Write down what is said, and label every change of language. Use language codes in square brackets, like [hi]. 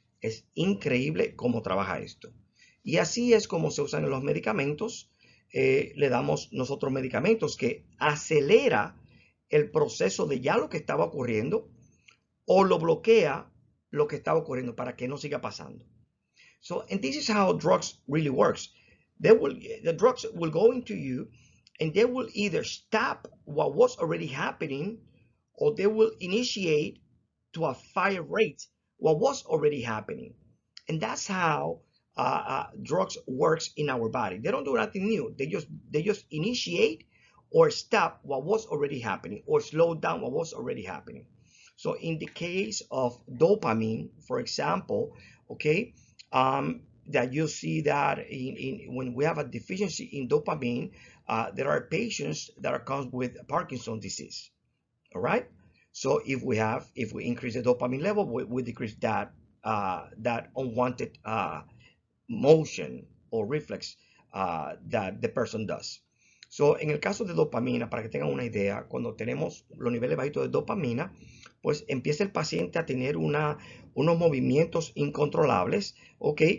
[es] Es increíble cómo trabaja esto. Y así es como se usan los medicamentos. Le damos nosotros medicamentos que acelera el proceso de ya lo que estaba ocurriendo, o lo bloquea lo que estaba ocurriendo para que no siga pasando. [en] So, and this is how drugs really works. The drugs will go into you, and they will either stop what was already happening, or they will initiate to a higher rate what was already happening. And that's how drugs works in our body. They don't do nothing new. They just initiate or stop what was already happening, or slow down what was already happening. So in the case of dopamine, for example, okay, that you see that when we have a deficiency in dopamine, there are patients that come with Parkinson's disease. All right. So if we increase the dopamine level, we decrease that unwanted motion or reflex that the person does. [es] So, en el caso de dopamina, para que tengan una idea, cuando tenemos los niveles bajitos de dopamina, pues empieza el paciente a tener unos movimientos incontrolables, ¿ok?